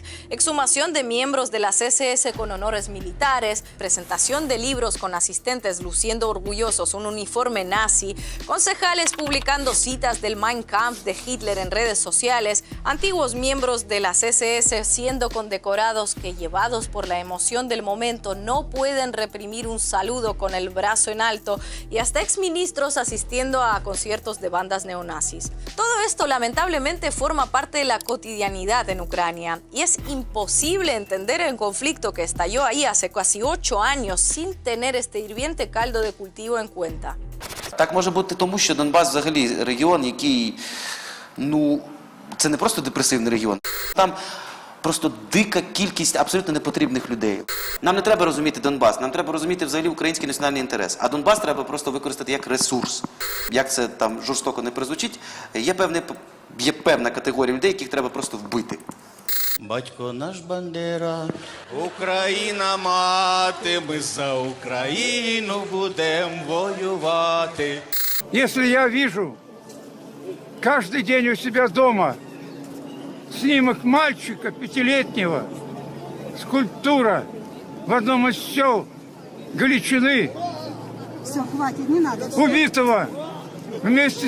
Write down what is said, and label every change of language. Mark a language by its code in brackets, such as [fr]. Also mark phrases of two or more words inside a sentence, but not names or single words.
[es] exhumación de miembros de las SS con honores militares, presentación de libros con asistentes luciendo orgullosos un uniforme nazi, concejales publicando citas del Mein Kampf de Hitler en redes sociales, antiguos miembros de las SS siendo condecorados que, llevados por la emoción del momento, no pueden reprimir un saludo con el brazo en alto, y hasta exministros asistiendo a conciertos de bandas neonazis. Todo esto lamentablemente forma parte de la cotidianidad en Ucrania y es imposible entender el conflicto que estalló ahí hace casi 8 años sin tener este hirviente caldo de cultivo en cuenta. [uk] Так може бути тому, що Донбас взагалі регіон, який, це не просто депресивний регіон. Там просто дика кількість абсолютно непотрібних людей. Нам не треба розуміти Донбас, нам треба розуміти взагалі український національний інтерес. А Донбас треба просто використати як ресурс. Як це там жорстоко не прозвучить, є певна категорія людей, яких треба просто вбити. Батько наш Бандера, Україна мати, ми за Україну будем воювати. [ru] Если я вижу каждый день у себя дома снимок мальчика 5-летнего, скульптура в одном из сел Галичины, Все, хватит, не надо. убитого вместе с...